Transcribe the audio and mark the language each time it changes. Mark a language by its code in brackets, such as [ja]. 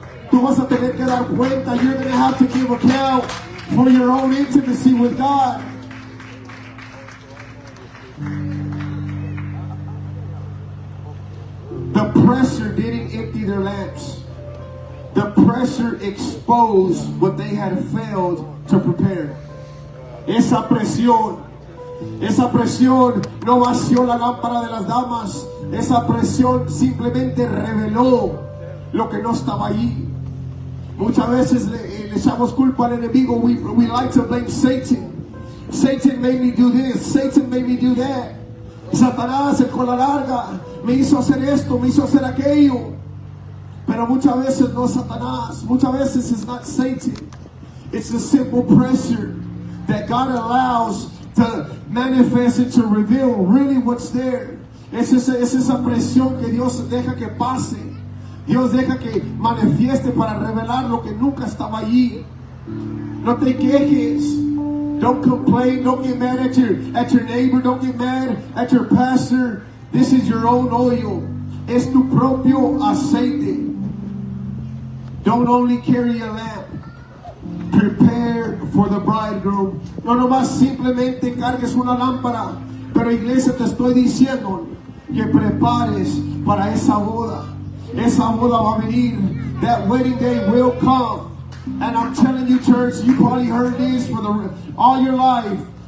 [es] Tú vas a tener que dar cuenta. [en] You're going to have to give account for your own intimacy with God. The pressure didn't empty their lamps. The pressure exposed what they had failed to prepare. [es] Esa presión no vació la lámpara de las damas. Esa presión simplemente reveló lo que no estaba allí. Muchas veces le echamos culpa al enemigo. [en] We like to blame Satan. Satan made me do this. Satan made me do that. [es] Satanás, el cola larga, me hizo hacer esto, me hizo hacer aquello. Pero muchas veces no es Satanás. Muchas veces [en] it's not Satan. It's a simple pressure that God allows to manifest and to reveal really what's there. [es] Es esa presión que Dios deja que pase. Dios deja que manifieste para revelar lo que nunca estaba allí. No te quejes. [en] Don't complain, don't get mad at your neighbor, don't get mad at your pastor. This is your own oil. [es] Es tu propio aceite. [en] Don't only carry a lamp. Prepare for the bridegroom. [es] No nomás simplemente cargues una lámpara, pero iglesia, te estoy diciendo que prepares para esa boda. Esa boda va a venir. [en] That wedding day will come. And I'm telling you, church, you probably heard this for all your life.